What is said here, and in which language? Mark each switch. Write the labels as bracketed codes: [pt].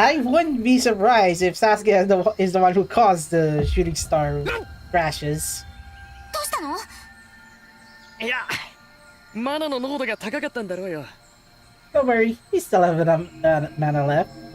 [en] I wouldn't be surprised if Saskia is the one who caused the shooting star crashes. [ja] どうしたの？いや、マナの濃度が高かったんだろうよ。 [en] Don't worry, you still have enough mana left.